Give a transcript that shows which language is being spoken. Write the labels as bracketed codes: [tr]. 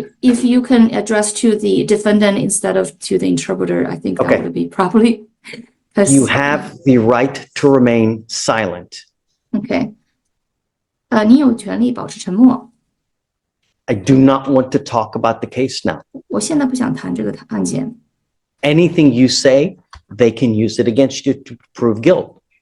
[en] if you can address to the defendant instead of to the interpreter, I think that Okay. would be properly. 'Cause- You have the right to remain silent. [zh] Okay. 你有权利保持沉默。 [en] I do not want to talk about the case now. [zh] 我现在不想谈这个案件。 [en] Anything you say, they can use it against you to prove guilt.